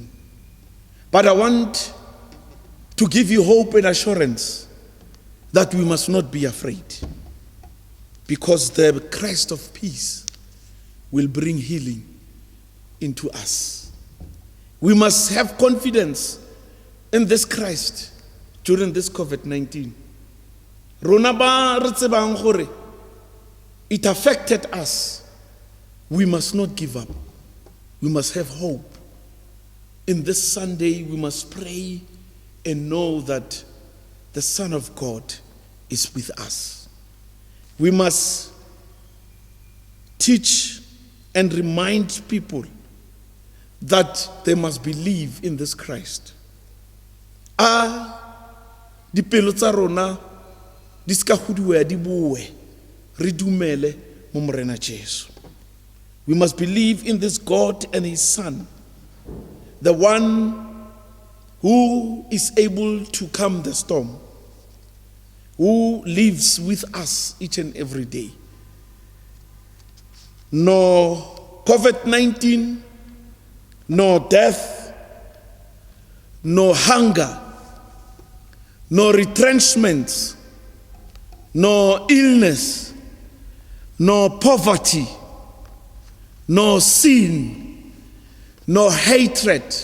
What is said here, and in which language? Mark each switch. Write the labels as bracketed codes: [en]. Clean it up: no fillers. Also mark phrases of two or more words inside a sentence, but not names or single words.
[en] But I want to give you hope and assurance that we must not be afraid, because the Christ of peace will bring healing into us. We must have confidence in this Christ during this COVID-19. [tn] Rona ba re tsebang gore [en] it affected us. We must not give up. We must have hope. In this Sunday, we must pray and know that the Son of God is with us. We must teach and remind people that they must believe in this Christ. [tn] Dipelo tsa rona di ska hudiwa di boe re dumele mo morena Jesu. [en] We must believe in this God and his Son, the one who is able to calm the storm, who lives with us each and every day. No COVID-19 no death, no hunger, no retrenchments, no illness, no poverty, no sin, no hatred.